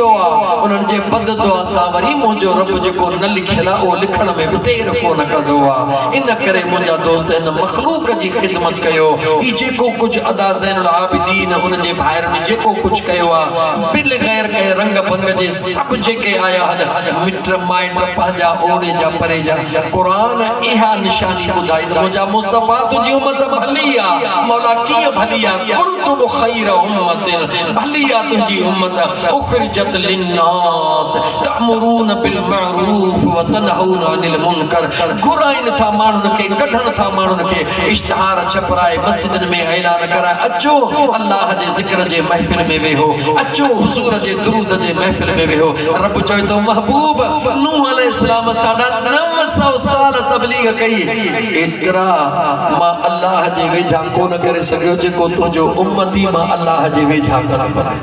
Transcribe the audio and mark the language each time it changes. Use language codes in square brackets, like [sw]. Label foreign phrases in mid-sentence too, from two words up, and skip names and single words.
[sd] आहे उन्हनि जे बद दुआ सां वरी मुंहिंजो रब जेको न लिखियल आहे उहो लिखण में बि देर कोन कंदो आहे इन करे मुंहिंजा दोस्त हिन मख़लूक जी ख़िदमत कयो ही जेको कुझु अदा ज़ैनुल आबिदीन उन जे ॿाहिरि जेको कुझु कयो आहे बिल ग़ैर कंहिं रंग भंग जे सभु जेके आया आहिनि मिट माइट पंहिंजा ओड़े जा परे जा क़ुरान इहा निशानी ॿुधाई त मुंहिंजा मुस्तफ़ा तुंहिंजी उमत भली आहे मौला कीअं भली आहे [ar] كنتم خير أمة [sd] भली आहे तुंहिंजी उम्मत [ar] أخرجت للناس تأمرون بالمعروف وتنهون عن المنكر [sd] घुराइन था माण्हुनि खे कढण था माण्हुनि खे इश्तिहार छपराए मस्जिदनि में ऐलान कराए अचो अल्लाह जे ज़िक्र जे महफ़िल में वेहो अचो हुज़ूर जे दुरूद जे महफ़िल में वेहो रब चवे थो महबूब नूह अलैहिस्सलाम 950 साल तबलीग कई एतिरा मां अल्लाह जे वेझा कोन करे सघियो जेको तुंहिंजो उम्मती मां अल्लाह जे वेझा कंदो